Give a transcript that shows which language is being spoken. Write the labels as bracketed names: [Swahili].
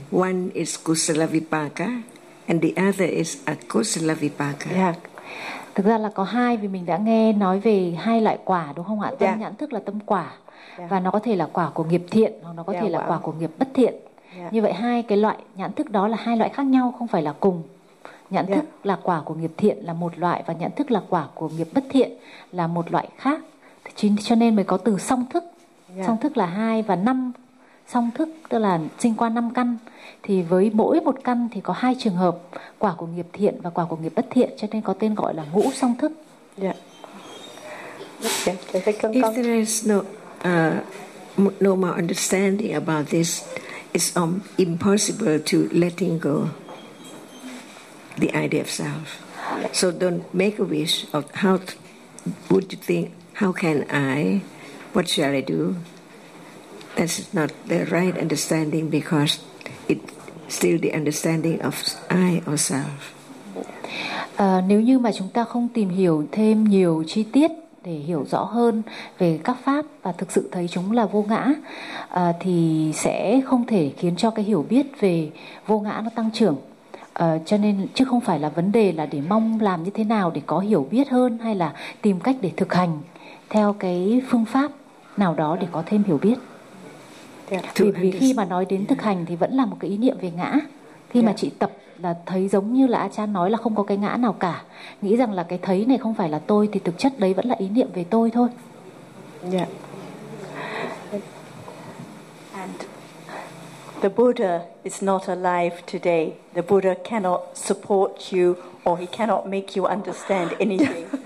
[English] One is kusala vipaka and the other is akusala vipaka. Yeah. [Vietnamese] Thực ra là có hai, vì mình đã nghe nói về hai loại quả đúng không ạ? Tâm [English] yeah. [Vietnamese] nhãn thức là tâm quả. Yeah. Và nó có thể là quả của nghiệp thiện hoặc nó có thể là quả của nghiệp bất thiện. [English] Yeah. [Vietnamese] Như vậy hai cái loại nhãn thức đó là hai loại khác nhau, không phải là cùng. Nhãn thức là quả của nghiệp thiện là một loại và nhãn thức là quả của nghiệp bất thiện là một loại khác. Cho nên mới có từ song thức. [English] Yeah. [Vietnamese] Song thức là hai và năm. Song thức tức là sinh qua năm căn, thì với mỗi một căn thì có hai trường hợp quả của nghiệp thiện và quả của nghiệp bất thiện, cho nên có tên gọi là ngũ song thức. [English] Yeah. If there is no more understanding about this, it's impossible to letting go the idea of self. So don't make a wish of how would you think, how can I, what shall I do? That's not the right understanding because it's still the understanding of I or self. [Vietnamese] Nếu như mà chúng ta không tìm hiểu thêm nhiều chi tiết để hiểu rõ hơn về các pháp và thực sự thấy chúng là vô ngã, thì sẽ không thể khiến cho cái hiểu biết về vô ngã nó tăng trưởng. Cho nên chứ không phải là vấn đề là để mong làm như thế nào để có hiểu biết hơn hay là tìm cách để thực hành theo cái phương pháp nào đó để có thêm hiểu biết. [English] Yeah, [Vietnamese] vì khi mà nói đến thực hành thì vẫn là một cái ý niệm về ngã. Khi mà chị tập là thấy giống như là Achan nói là không có cái ngã nào cả. Nghĩ rằng là cái thấy này không phải là tôi thì thực chất đấy vẫn là ý niệm về tôi thôi. [English] Yeah. And the Buddha is not alive today. The Buddha cannot support you or he cannot make you understand anything.